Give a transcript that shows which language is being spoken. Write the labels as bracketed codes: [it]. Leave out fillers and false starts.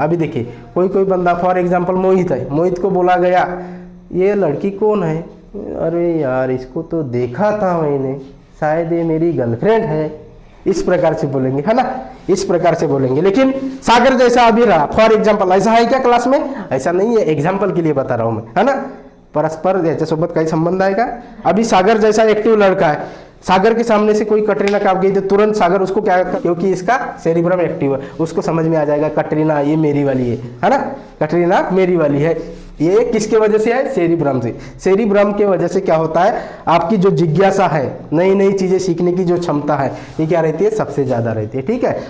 [hi] अभी देखिए कोई बंदा, फॉर एग्जाम्पल मोहित है, मोहित को बोला गया ये लड़की कौन है, अरे यार इसको तो देखा था मैंने, शायद ये मेरी गर्लफ्रेंड है, इस प्रकार से बोलेंगे, है ना, इस प्रकार से बोलेंगे। लेकिन सागर जैसा अभी रहा, फॉर एग्जाम्पल, ऐसा है क्या क्लास में, ऐसा नहीं है, एग्जाम्पल के लिए बता रहा हूँ मैं, है ना। [mr] परस्पर याच्यासोबत काही संबंध आहे का। [hi] अभी सागर जैसा एक्टिव लड़का है, सागर के सामने से कोई कटरीना कैफ गई तो तुरंत सागर उसको क्या, क्योंकि इसका सेरिब्रम एक्टिव है, उसको समझ में आ जाएगा कटरीना ये मेरी वाली है ना, कटरीना मेरी वाली है। ये किसके वजह से है, सेरिब्रम से। सेरिब्रम के वजह से क्या होता है, आपकी जो जिज्ञासा है, नई नई चीजें सीखने की जो क्षमता है, ये क्या रहती है, सबसे ज्यादा रहती है, ठीक है।